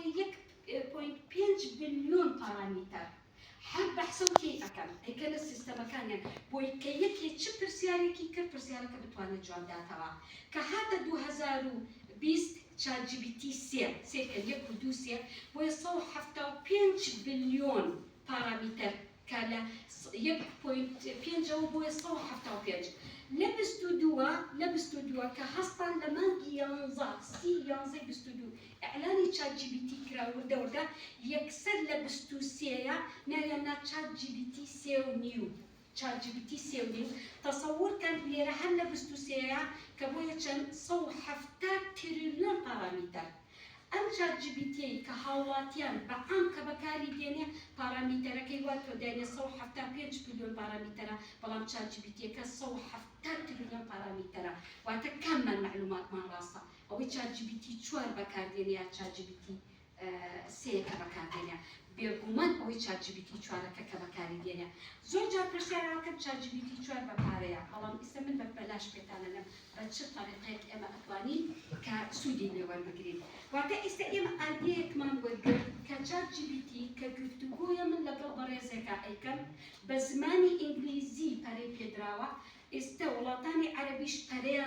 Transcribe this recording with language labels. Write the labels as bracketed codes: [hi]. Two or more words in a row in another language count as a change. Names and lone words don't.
[ckb] 1.5 بلیۆن پارامتر هەر بەحسە و تێی ئەکەن ئەیکەنە سیستەمەکانیان بۆی کە یەکێ چ پرسیارێکی کرد پرسیارەکە بتوانێت جواب داتەوە کە هاتە 2020 چات جی پی تی 3 سێکە 1 و 2 3 بۆیە 175 بلیۆن پارامتر کە لە 1.5 بۆیە 175 لە 22 کە هەستان لە مانگی 11 ئەعلانی چات جی پی تی کرا وردە یەکسەر لە 23 ناویاننا چات جی پی تی 3.5 چات جی پی تی 3.5 تەسەوور کەن لێرە هەر لە 23 کە بۆیە چەند 170 تریلیۆن پارامتر ئەم چات جی پی تی کە هاوڵاتیان بەعام کە بەکاری دێنێ پارامترەکەی وا تۆ دێنێ 175 بلیۆن پارامترە بەڵام چات جی پی تیەکە 170 تریلیۆن پارامترە واتە کاممان معلوماتمان ڕاستە ئەوەی چات جی پی تی 4 بەکاردێنێ یا چات جی پی تی 3 کە بەکاردێنێ بێگومان ئەوەی چات جی پی تی 4ەکە کە بەکاری دێنێ زۆر جار پرسیارەکەم چات جی پی تی 4 بەپارەیە بەڵام ئێستا من بەلاش پێتانەنم بە چ طریقەیەک ئێمە ئەتوانین کە سوودی لێ وەربگرین واتە ئێستا ئێمە ئایدەیەکمان وەرگرت کە چات جی پی تی کە گفتوگۆیە من لەگەڵ بەڕێزێکە ئەیکەم بە زمانی ئینگلیزی پەرەی پێدراوە ئێستا وڵاتانی عەرەبیش پەرەیان